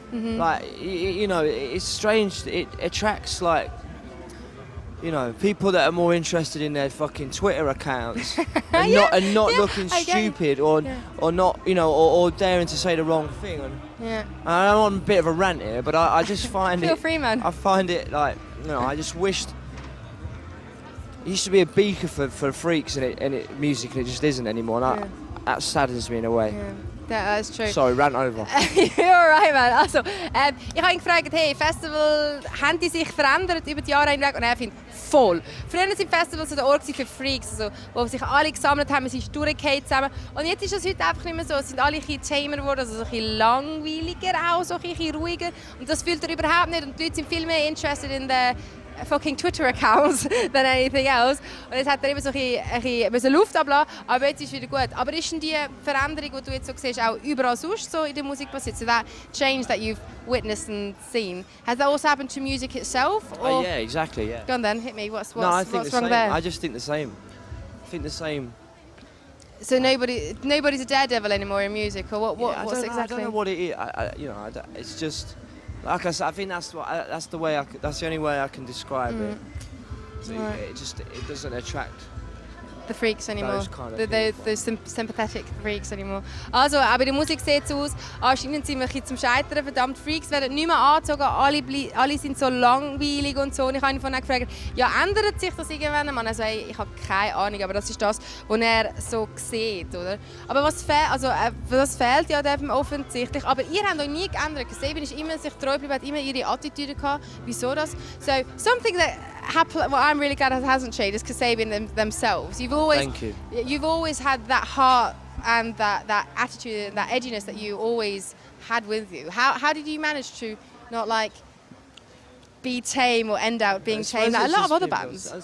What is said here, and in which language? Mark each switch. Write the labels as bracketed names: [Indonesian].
[English] Like, it's strange. It attracts, like, people that are more interested in their fucking Twitter accounts and not looking stupid or not, or daring to say the wrong thing. And I'm on a bit of a rant here, but I just find Feel free, man. I find it like, I just wished. It used to be a beacon for freaks and it music, and it just isn't anymore. And that saddens me in a way. Yeah. That's true. Sorry, rant over. You're right, man. [German] Also, ich habe ihn gefragt, hey, Festival, haben die sich verändert über die Jahre hinweg? Und er findet voll. Früher waren Festivals so der Ort für Freaks, also, wo sich alle gesammelt haben, sie sind durchgefallen zusammen. Und jetzt ist das heute einfach nicht mehr so. Es sind alle ein bisschen tamer geworden, also so ein bisschen langweiliger auch, so ein bisschen ruhiger. Und das fühlt er überhaupt nicht. Und die Leute sind viel mehr [English] interested in the fucking Twitter accounts than anything else. [German] Und jetzt hat er immer so ein bisschen Luft ablassen, aber jetzt ist es wieder gut. Aber ist denn die Veränderung, die du jetzt so siehst, auch überall sonst so in der Musik passiert? [English] So that change that you've witnessed and seen, has that also happened to music itself? Or? Yeah, exactly, yeah. Go on then, hit me. What's I think what's the wrong same. there? I just think the same. I think the same. So nobody's a daredevil anymore in music, or what's exactly? I don't know what it is. It's just. Like I said, I think that's the only way I can describe it. So it doesn't attract the freaks anymore. Those kind of those sympathetic freaks anymore. [German] Also, aber in der Musik sieht es aus, anscheinend sind wir ein bisschen zum Scheitern verdammt. Freaks werden nicht mehr angezogen, alle sind so langweilig und so. Und ich habe ihn vorhin gefragt, ja, ändert sich das irgendwann? Man also, ich habe keine Ahnung, aber das ist das, was er so sieht, oder? Aber was fehlt ja dem offensichtlich. Aber ihr habt euch nie geändert. Kasabian ist immer sich treu geblieben, hat immer ihre Attitüde gehabt. Wieso das? [English] So, something that happened, what I'm really glad hasn't changed is Kasabian themselves. Thank you. You've always had that heart and that attitude and that edginess that you always had with you. How did you manage to not like be tame or end out being tame like a lot of other bands?